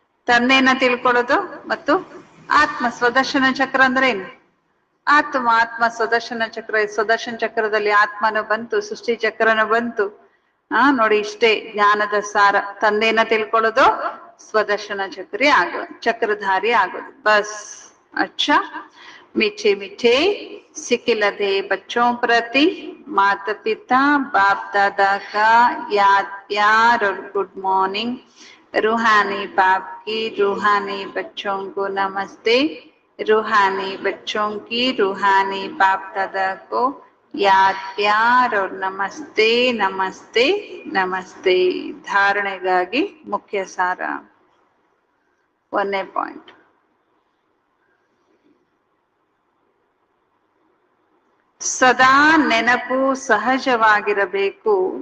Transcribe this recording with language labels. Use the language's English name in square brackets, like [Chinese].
[Kannada] ತಂದೆನ ತಿಳ್ಕೊಳ್ಳೋದು ಮತ್ತು ಆತ್ಮ ಸ್ವದರ್ಶನ ಚಕ್ರ ಅಂದ್ರೆ ಏನು? ಆತ್ಮ ಸ್ವದರ್ಶನ ಚಕ್ರ. ಸ್ವದರ್ಶನ ಚಕ್ರದಲ್ಲಿ ಆತ್ಮನು ಬಂತು, ಸೃಷ್ಟಿ ಚಕ್ರನು ಬಂತು. ನೋಡಿ, ಇಷ್ಟೇ ಜ್ಞಾನದ ಸಾರ. ತಂದೆನ ತಿಳ್ಕೊಳ್ಳೋದು, ಸ್ವದರ್ಶನ ಚಕ್ರಧಾರಿ ಆಗೋದು, ಬಸ್. [Hindi] अच्छा, मीठे मीठे सिकिलधे बच्चों प्रति माता पिता बाप दादा का याद प्यार और गुड मॉर्निंग। रूहानी बाप की रूहानी बच्चों को नमस्ते, रूहानी बच्चों की रूहानी बाप दादा को याद प्यार और नमस्ते नमस्ते नमस्ते. [Kannada] धारणೆಗಾಗಿ ಮುಖ್ಯ ಸಾರ 1ನೇ ಪಾಯಿಂಟ್. ಸದಾ ನೆನಪು ಸಹಜವಾಗಿರಬೇಕು.